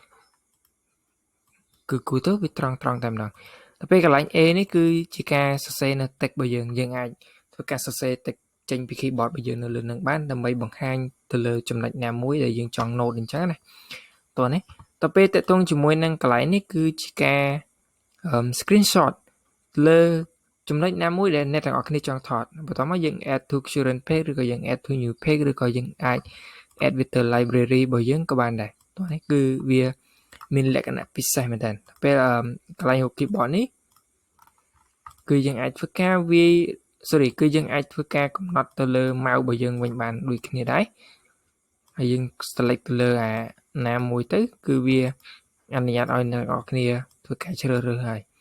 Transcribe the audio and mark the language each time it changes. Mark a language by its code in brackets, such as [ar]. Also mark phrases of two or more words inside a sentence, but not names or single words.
[km] គឺគូទៅវាត្រង់តែម្ដងទៅពេលកន្លែង A នេះគឺជាការសរសេរនៅ text របស់យើងអាចធ្វើការសរសេរ text ចេញពី keyboard របស់យើងនៅលើនឹងបានដើម្បីបង្ហាញទៅ លើចំណុចណាមួយដែលយើងចង់ note អញ្ចឹងណាតោះនេះទៅពេលតេតងជាមួយនឹងកន្លែងនេះគឺជាការ screenshot លើចំណុចណាមួយ ដែលអ្នកទាំងអស់គ្នាចង់ថតបន្ទាប់មកយើង [en] add to current page [km] ឬក៏យើង [en] add to new page [km] ឬក៏យើងអាច add វាទៅ library របស់យើងក៏បានដែរតោះនេះគឺវាមានលក្ខណៈពិសេសមែនតើពេលកន្លែង keyboard នេះគឺយើងអាចធ្វើការគឺយើងអាចធ្វើការកំណត់ទៅលើ mouse របស់យើងវិញបានដូចគ្នាដែរហើយយើង select ទៅលើអាណាមួយទៅគឺវាអនុញ្ញាតឲ្យអ្នកនរគ្នាធ្វើការជ្រើសរើសហើយ